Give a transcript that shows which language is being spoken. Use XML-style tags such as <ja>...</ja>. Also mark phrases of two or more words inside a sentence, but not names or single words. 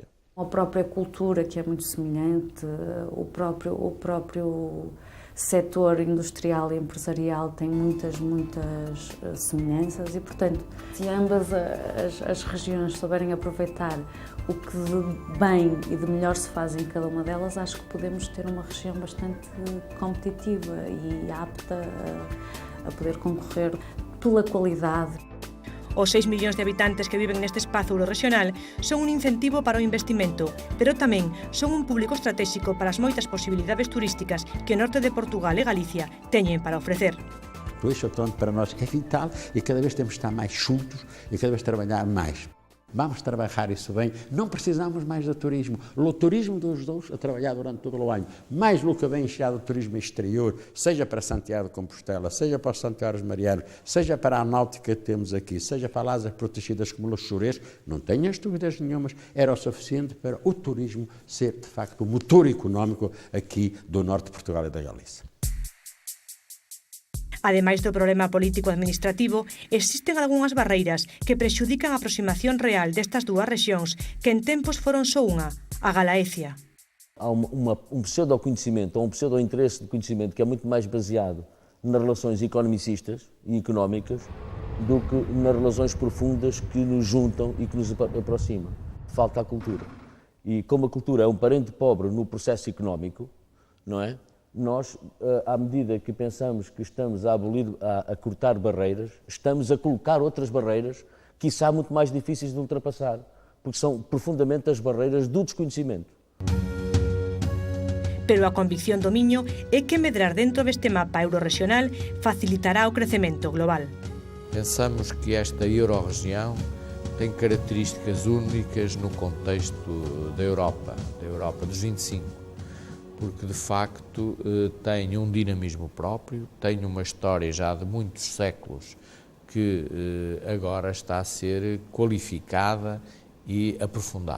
<pt>A própria cultura, que é muito semelhante, o próprio setor industrial e empresarial tem muitas semelhanças e, portanto, se ambas as regiões souberem aproveitar o que de bem e de melhor se faz em cada uma delas, acho que podemos ter uma região bastante competitiva e apta a poder concorrer pela qualidade.</pt> <gl>Os 6 millóns de habitantes que viven neste espazo eurorregional son un incentivo para o investimento, pero tamén son un público estratégico para as moitas posibilidades turísticas que o norte de Portugal e Galicia teñen para ofrecer.</gl> <pt>Por isso, portanto, para nós é vital e cada vez temos de estar mais juntos e cada vez trabalhar mais. Vamos trabalhar isso bem, não precisamos mais de turismo. O turismo dos dois a trabalhar durante todo o ano, mais o que vem enxergado de turismo exterior, seja para Santiago de Compostela, seja para os Santuários Marianos, seja para a náutica que temos aqui, seja para as áreas protegidas como os Chorés, não tenhas dúvidas nenhumas, era o suficiente para o turismo ser, de facto, o motor económico aqui do norte de Portugal e da Galícia.</pt> <gl>Ademais do problema político-administrativo, existen algunhas barreiras que prexudican a aproximación real destas dúas rexións que en tempos foron só unha, a Galaecia.</gl> <pt>Há um pseudo-conhecimento, ou um pseudo-interesse de conhecimento que é muito mais baseado nas relações economicistas e económicas do que nas relações profundas que nos juntam e que nos aproximam. Falta a cultura. E como a cultura é um parente pobre no processo económico, não é? Nós, à medida que pensamos que estamos a cortar barreiras, estamos a colocar outras barreiras, quiçá muito mais difíceis de ultrapassar, porque são profundamente as barreiras do desconhecimento.</pt> <gl>Pero a convicción do Miño é que medrar dentro deste mapa eurorregional facilitará o crecemento global.</gl> <pt>Pensamos que esta eurorregião tem características únicas no contexto da Europa dos 25. Porque, de facto, tem um dinamismo próprio, tem uma história já de muitos séculos que agora está a ser qualificada e aprofundada.</pt>